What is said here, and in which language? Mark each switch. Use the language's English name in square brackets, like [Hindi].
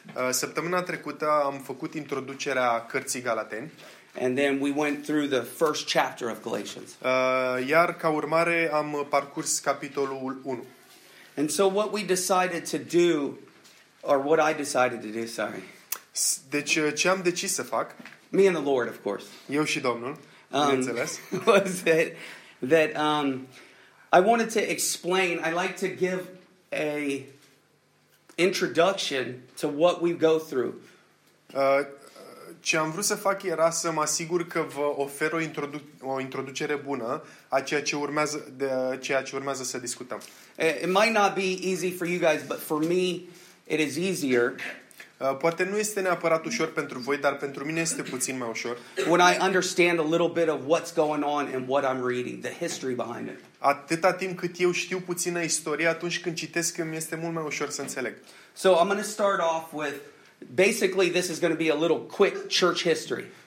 [Romanian] Săptămâna trecută am făcut introducerea cărții Galateni. [English] And then we went through the first chapter of Galatians. [Romanian] Iar ca urmare am parcurs capitolul 1. [English] And so what we decided to do, or what I decided to do, sorry. [Romanian] Deci ce am decis să fac? [English] Me and the Lord, of course. [Romanian] Eu și Domnul, bineînțeles. [English] Was that I wanted to explain, I like to give a introduction to what we go through. [Romanian] Ce am vrut să fac era să mă asigur că vă ofer o introducere bună a ceea ce urmează să discutăm. [English] It might not be easy for you guys, but for me it is easier. [Romanian] Poate nu este neapărat ușor pentru voi, dar pentru mine este puțin mai ușor. [English] When I understand a little bit of what's going on and what I'm reading, the history behind it. [Romanian] Atâta timp cât eu știu puțină istorie, atunci când citesc, îmi este mult mai ușor să înțeleg. [English] So I'm going to start off with basically this is going to be a little quick church history.